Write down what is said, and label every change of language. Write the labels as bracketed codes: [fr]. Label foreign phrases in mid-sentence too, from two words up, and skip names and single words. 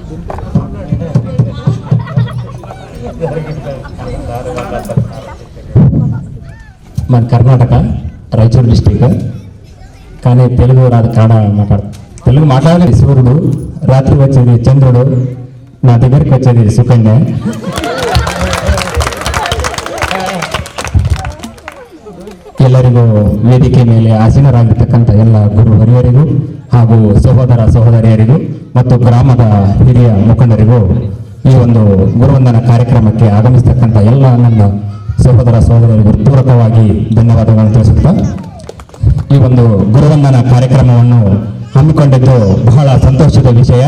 [te] మన కర్ణాటక రాయచూరు డిస్టిక్, కానీ తెలుగు రాదు, కన్నడ తెలుగు మాట్లాడలేదు. సూర్యుడు, రాత్రి వచ్చేది చంద్రుడు, నా దగ్గరికి వచ్చేది ಸುಕನ್ಯಾ. [kn] ಎಲ್ಲರಿಗೂ ವೇದಿಕೆ ಮೇಲೆ ಆಸೀನರಾಗಿರ್ತಕ್ಕಂಥ ಎಲ್ಲ ಗುರು ಹಿರಿಯರಿಗೂ ಹಾಗೂ ಸಹೋದರ ಸಹೋದರಿಯರಿಗೂ ಮತ್ತು ಗ್ರಾಮದ ಹಿರಿಯ ಮುಖಂಡರಿಗೂ ಈ ಒಂದು ಗುರುವಂದನ ಕಾರ್ಯಕ್ರಮಕ್ಕೆ ಆಗಮಿಸತಕ್ಕಂಥ ಎಲ್ಲ ನನ್ನ ಸಹೋದರ ಸಹೋದರಿಯರಿಗೂ ಪೂರಕವಾಗಿ ಧನ್ಯವಾದಗಳನ್ನು ತಿಳಿಸುತ್ತಾ ಈ ಒಂದು ಗುರುವಂದನ ಕಾರ್ಯಕ್ರಮವನ್ನು ಹಮ್ಮಿಕೊಂಡಿದ್ದು ಬಹಳ ಸಂತೋಷದ ವಿಷಯ.